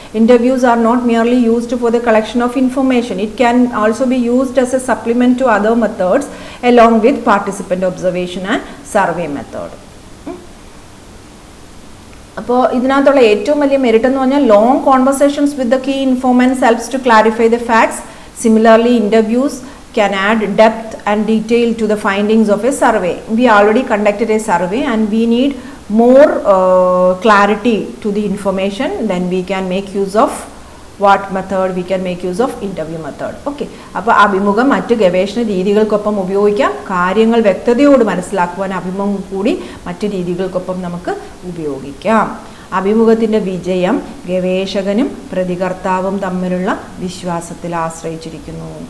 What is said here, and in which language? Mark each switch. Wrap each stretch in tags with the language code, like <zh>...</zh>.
<en>Interviews are not merely used for the collection of information. It can also be used as a supplement to other methods along with participant observation and survey method.</en> <ml>അപ്പോൾ ഇതിനകത്തുള്ള ഏറ്റവും വലിയ merit എന്ന് പറഞ്ഞാൽ</ml> <en>Long conversations with the key informants helps to clarify the facts. Similarly, interviews can add depth and detail to the findings of a survey. We already conducted a survey and we need more clarity to the information. Then we can make use of what method? We can make use of interview method. Okay.</en> <ml>അപ്പോൾ അഭിമുഖം മറ്റ് ഗവേഷണ രീതികൾക്കൊപ്പം ഉപയോഗിക്കാം. കാര്യങ്ങൾ വ്യക്തതയോട് മനസ്സിലാക്കുവാൻ അഭിമുഖം കൂടി മറ്റ് രീതികൾക്കൊപ്പം നമുക്ക് ഉപയോഗിക്കാം. അഭിമുഖത്തിൻ്റെ വിജയം ഗവേഷകനും പ്രതികർത്താവും തമ്മിലുള്ള വിശ്വാസത്തിൽ ആശ്രയിച്ചിരിക്കുന്നു.</ml>